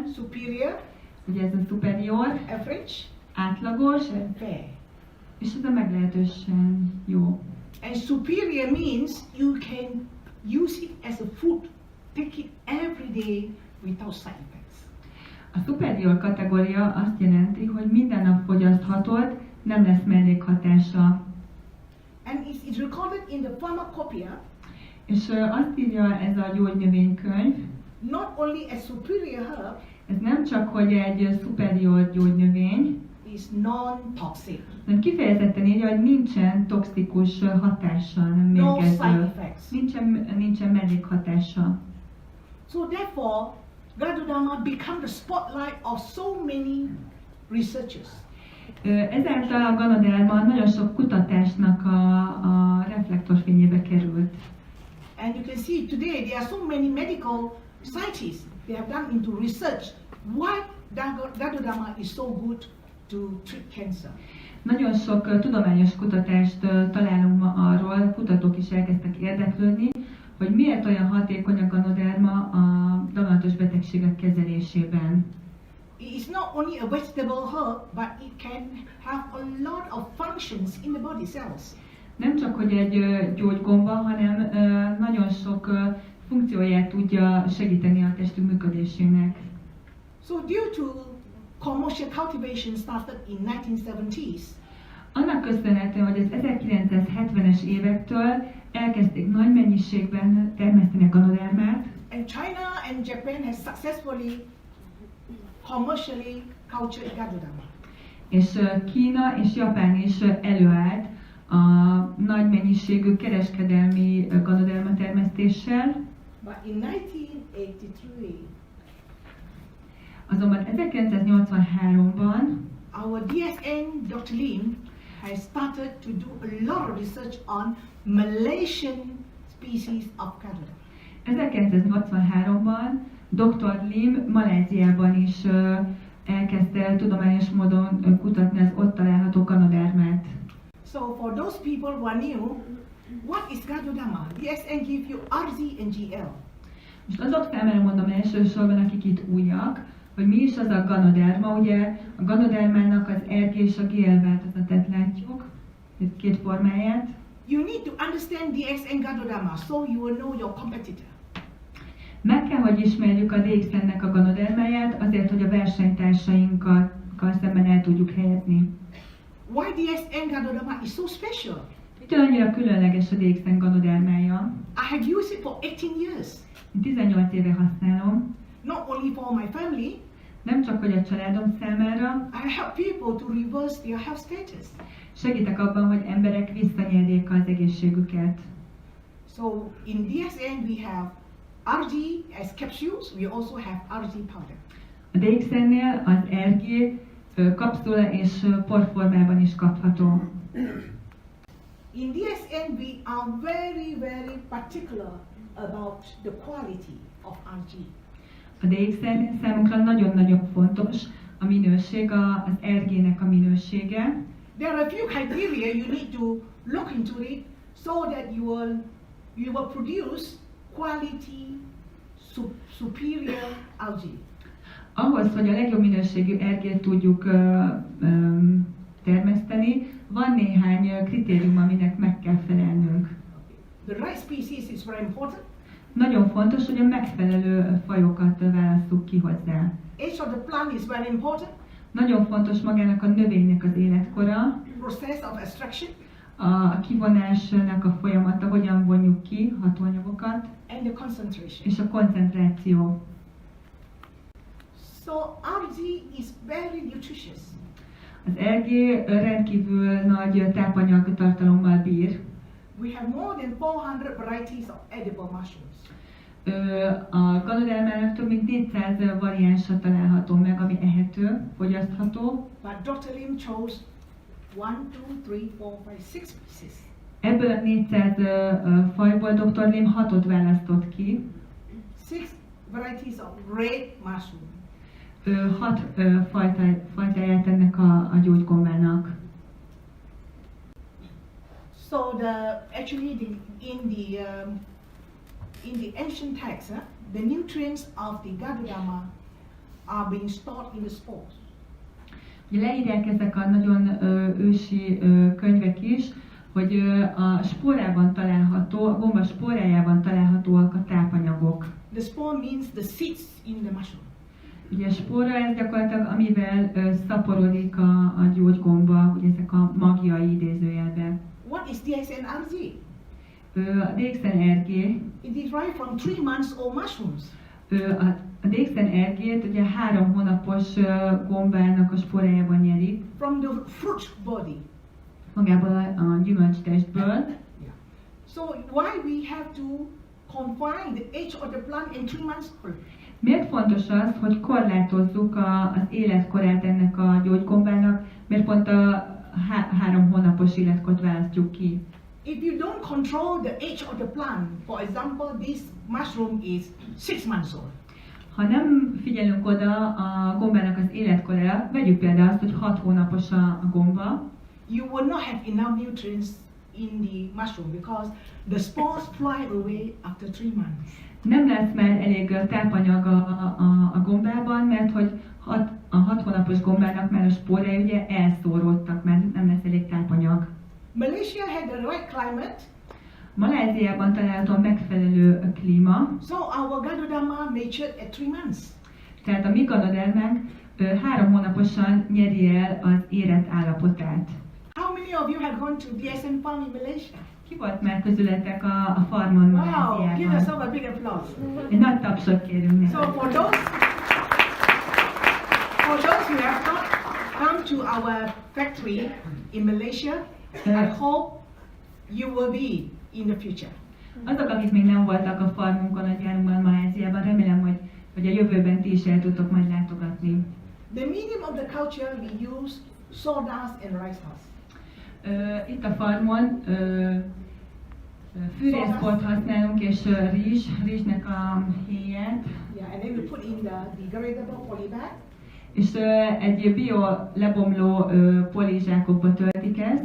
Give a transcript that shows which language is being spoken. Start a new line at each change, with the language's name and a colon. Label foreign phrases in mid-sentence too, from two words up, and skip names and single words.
English: Superior.
Hungarian: Ugye ez a superior.
English: Average.
Hungarian: Átlagos.
English: And fair.
Hungarian: És ez a meglehetősen jó.
English: And superior means you can use it as a food, take it every day without side effects.
Hungarian: A superior kategória azt jelenti, hogy minden nap fogyaszthatod, nem lesz mellékhatása.
English: And it is recorded in the pharmacopoeia.
Hungarian: És azt írja ez a gyógynövénykönyv,
English: not only a superior herb,
Hungarian: ez nem csak, hogy egy superior gyógynövény,
English: is non-toxic.
Hungarian: Nem kifejezetten írja, hogy nincsen toxikus hatása, nem mérgező. Nincsen mellékhatása.
English: So therefore, Ganoderma become the spotlight of so many researchers.
Hungarian: Ezáltal a ganoderma nagyon sok kutatásnak a reflektorfényébe került.
English: And you can see today there are so many medical scientists they have done into research why Ganoderma is so good to treat cancer.
Hungarian: Nagyon sok tudományos kutatást találunk ma arról, kutatók is elkezdtek érdeklődni, hogy miért olyan hatékony a ganoderma a daganatos betegségek kezelésében.
English: It is not only a vegetable herb, but it can have a lot of functions in the body cells.
Hungarian: Nem csak, hogy egy gyógygomba, hanem nagyon sok funkcióját tudja segíteni a testünk működésének.
English: So due to commercial cultivation started in 1970s,
Hungarian: annak köszönhető, hogy az 1970-es évektől elkezdték nagy mennyiségben termeszteni a ganodermát,
English: and China and Japan has successfully commercially cultured Ganoderma.
Hungarian: és Kína és Japán is előállt a nagy mennyiségű kereskedelmi ganoderma termesztéssel.
English: But in 1983,
Hungarian: Azonban 1983-ban
English: our DXN Dr. Lim has started to do a lot of research on Malaysian species of Ganoderma.
Hungarian: 1983-ban Dr. Lim Maláziában is elkezdte tudományos módon kutatni az ott található ganodermát.
English: So for those people who are new, what is Ganoderma? DXN give you RG and GL.
Hungarian: Most azok számára mondom elsősorban, akik itt újak, hogy mi is az a ganoderma. Ugye a ganodermának az RG és a GL változatát látjuk, itt két formáját.
English: You need to understand DXN Ganoderma so you will know your competitor.
Hungarian: Meg kell, hogy ismerjük a DXN-nek a ganodermáját, azért, hogy a versenytársainkkal szemben el tudjuk helyezni.
English: Why DXN Ganoderma is so special?
Hungarian: Mitől annyira különleges a DXN ganodermája?
English: I have used it for 18 years.
Hungarian: 18 éve használom.
English: Not only for my family,
Hungarian: Nem csak, hogy a családom számára,
English: I help people to reverse their health status.
Hungarian: segítek abban, hogy emberek visszanyerjék az egészségüket.
English: So in DXN we have RG as capsules, we also have RG powder.
Hungarian: A DXN-nél az RG kapszula és porformában is kapható.
English: In DXN we are very, very particular about the quality of RG.
Hungarian: A DXN számunkra nagyon-nagyon fontos a minőség, az RG-nek a minősége.
English: There are a few criteria you need to look into it so that you will produce quality superior algae.
Hungarian: Ahhoz, hogy a legjobb minőségű RG-t tudjuk termeszteni, van néhány kritérium, aminek meg kell felelnünk.
English: The right species is very important.
Hungarian: Nagyon fontos, hogy a megfelelő fajokat válasszuk ki hozzá.
English: Age of the plant is very important.
Hungarian: Nagyon fontos magának a növénynek az életkora,
English: Process of extraction
Hungarian: a kivonásnak a folyamata, hogyan vonjuk ki hatóanyagokat,
English: and the concentration.
Hungarian: és a koncentráció.
English: So RG is very nutritious.
Hungarian: Az RG rendkívül nagy tápanyag tartalommal bír.
English: We have more than 400 varieties of edible mushrooms.
Hungarian: A ganodermának több mint 400 variánsa található meg, ami ehető, fogyasztható.
English: But Dr. Lim chose 1, 2, 3, 4, 5, 6 species.
Hungarian: Ebből a 400 fajból Dr. Lim 6-ot választott ki.
English: 6 varieties of red mushroom.
Hungarian: 6 fajtáját ennek a gyógygombának.
English: So in the ancient text, the nutrients of the Ganoderma are being stored in the spores.
Hungarian: Ugye leírják ezek a nagyon ősi könyvek is, hogy a spórában található, a gomba spórájában találhatóak a tápanyagok.
English: The spore means the seeds in the mushroom.
Hungarian: Ugye a spóra ez gyakorlatilag, amivel szaporodik a gyógygomba, ugye ezek a magjai idézőjelben.
English: What is DXN RG?
Hungarian: A DXN RG,
English: It is derived from 3 months old mushrooms.
Hungarian: a DXN RG-t ugye 3 hónapos gombának a spórájában nyerik.
English: From the fruit body.
Hungarian: Magából a gyümölcstestből.
English: Yeah. So why we have to confine the age of the plant in 3 months old?
Hungarian: Miért fontos az, hogy korlátozzuk az életkorát ennek a gyógygombának, mert pont a 3 hónapos életkort választjuk ki?
English: If you don't control the age of the plant, for example, this mushroom is 6 months old.
Hungarian: Ha nem figyelünk oda a gombának az életkorára, vegyük például azt, hogy 6 hónapos a gomba,
English: You will not have enough nutrients in the mushroom because the spores fly away after 3 months.
Hungarian: Nem lesz már elég tápanyag a gombában, mert hogy a 6 hónapos gombának már a spórái ugye elszóródtak, mert nem lesz elég tápanyag.
English: Malaysia had the right climate.
Hungarian: Maláziában található a megfelelő klíma,
English: So our Ganoderma matured at 3 months.
Hungarian: tehát a mi ganodermánk 3 hónaposan nyeri el az érett állapotát.
English: How many of you have gone to DXN farm in Malaysia?
Hungarian: Ki volt már közületek a farmon
English: Wow, give
Hungarian: Maláziában?
English: yourself a big applause.
Hungarian: Egy nagy tapsot kérünk neki.
English: So for those who have not come to our factory in Malaysia, I hope you will be in the future.
Hungarian: Azok, akik még nem voltak a farmunkon, a gyárunkban, Maláziában, remélem, hogy a jövőben ti is el tudtok majd látogatni.
English: The medium of the culture we use sawdust and rice husk.
Hungarian: Itt a farmon fűrészport használunk és rizsnek a héját,
English: Yeah, and then we put in the degradable polybag.
Hungarian: és egy bio lebomló polizsákokba töltik ezt,